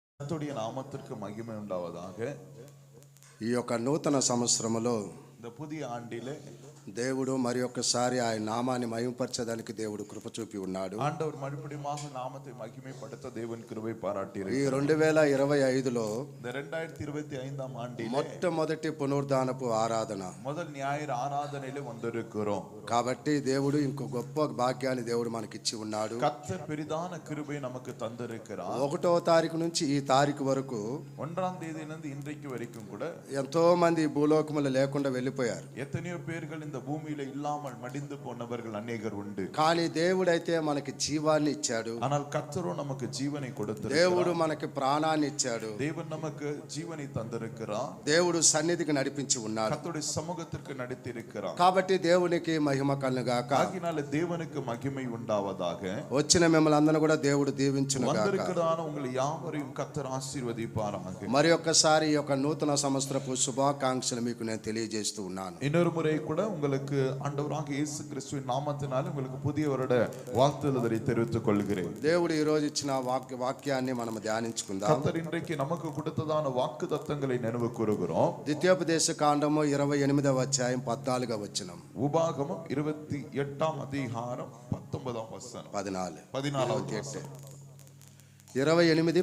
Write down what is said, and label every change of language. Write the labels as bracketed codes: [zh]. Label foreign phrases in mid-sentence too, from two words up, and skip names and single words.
[ta] கர்த்தருடைய நாமத்திற்கு மகிமை உண்டாவதாக. [te] ఈ యొక్క నూతన సంవత్సరములో [ta] இந்த புதிய ஆண்டிலே [te] దేవుడు మరి ఒక్కసారి ఆయన నామాన్ని మహిమపరచడానికి దేవుడు కృప చూపి ఉన్నాడు. [ta] ஆண்டவர் மறுபடியுமாக நாமத்தை மகிமைப்படுத்த தேவன் கிருபை பாராட்டியிருக்கிறார். [te] ఈ 2025లో [ta] இந்த 2025ஆம் ஆண்டிலே [te] మొట్టమొదటి పునరుద్ధానపు ఆరాధన [ta] முதல் ஞாயிறு ஆராதனையிலே வந்திருக்கிறோம். [te] కాబట్టి దేవుడు ఇంకో గొప్ప భాగ్యాన్ని దేవుడు మనకి ఇచ్చి ఉన్నాడు. [ta] கர்த்தர் பெரிதான கிருபை நமக்கு தந்திருக்கிறார். [te] 1వ తారీఖు నుంచి ఈ తారీఖు వరకు [ta] 1ஆம் தேதியிலிருந்து இன்றைக்கு வரைக்கும் கூட [te] ఎంతో మంది భూలోకములో లేకుండా వెళ్ళిపోయారు. [ta] எத்தனையோ பேர்கள் இந்த பூமியில இல்லாமல் மடிந்து போனவர்கள் அநேகர் உண்டு. [te] కానీ దేవుడైతే మనకి జీవాన్ని ఇచ్చాడు. [ta] ஆனால் கர்த்தரோ நமக்கு ஜீவனை கொடுத்திருக்கிறார். [te] దేవుడు మనకి ప్రాణాన్ని ఇచ్చాడు. [ta] தேவன் நமக்கு ஜீவனை தந்திருக்கிறார். [te] దేవుడు సన్నిధికి నడిపించి ఉన్నాడు. [ta] கர்த்தருடைய சமூகத்திற்கு நடத்தியிருக்கிறார். [te] కాబట్టి దేవునికి మహిమ కలుగాక. [ta] ஆகினால தேவனுக்கு மகிமை உண்டாவதாக. [te] వచ్చిన మిమ్మల్ని అందరూ కూడా దేవుడు దీవించును గాక. [ta] வந்திருக்கிறான உங்களை யாவரையும் கர்த்தர் ஆசీర్వదిపారాக. [te] మరి ఒక్కసారి ఈ యొక్క నూతన సంవత్సరపు శుభాకాంక్షలు మీకు నేను తెలియజేస్తూ ఉన్నాను. [ta] இன்னொரு முறை கூட உங்களுக்கு ஆண்டவராக இயேசு கிறிஸ்துவின் நாமத்தினால உங்களுக்கு புதிய வருட வாழ்த்துதலை தெரிவித்துக் கொள்கிறேன். [te] దేవుడు ఈ రోజు ఇచ్చిన వాక్యాన్ని మనం ధ్యానించుకుందాం. [ta] கர்த்தர் இன்றைக்கு நமக்கு கொடுத்ததான வாக்குத்தத்தங்களை நினைவு கூறுகிறோம். [te] ద్వితీయోపదేశ కాండము 28వ అధ్యాయం 14వ వచనం. [ta] உபாகமம் 28ஆம் அதிகாரம் 19ஆம் வசனம். 14 14